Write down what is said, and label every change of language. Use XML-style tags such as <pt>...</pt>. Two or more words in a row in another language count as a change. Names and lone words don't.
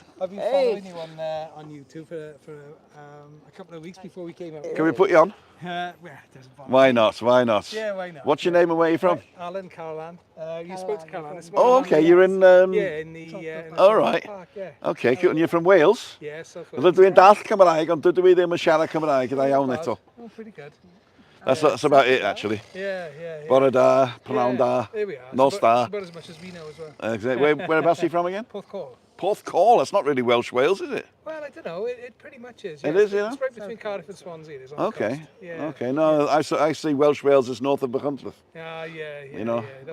<en>I've been following you on YouTube for a couple of weeks before we came out. Can we put you on? Well, it doesn't bother Why me. not? Why not? Yeah, why not? What's your name and where are you from? Alan, Caroline. You spoke to Caroline this Oh, morning. okay. You're in. Yeah, in the All right. park, yeah. Okay, cool. And you're from Wales? Yeah, so far.</en> <cy>Rydw i'n dall Cymraeg, ond dydw i ddim yn siarad Cymraeg gyda iawn eto.</cy> <en>Oh, pretty good. That's about it, actually. Yeah.</en> <cy>Bore da, pnawn da,</cy> <en>There we are.</en> <cy>nos</cy> <en>It's</en> <cy>da.</cy> <en>about as much as we know as well. Whereabouts are you from again? Porthcawl. Porthcawl. That's not really Welsh Wales, is it? Well, I don't know. It pretty much is. It yeah. is, yeah? It's right between Cardiff and Swansea. It is on the Okay. coast. Yeah. Okay. No, I see Welsh Wales as north of Bachuntleth. Yeah. You know, That's,</en>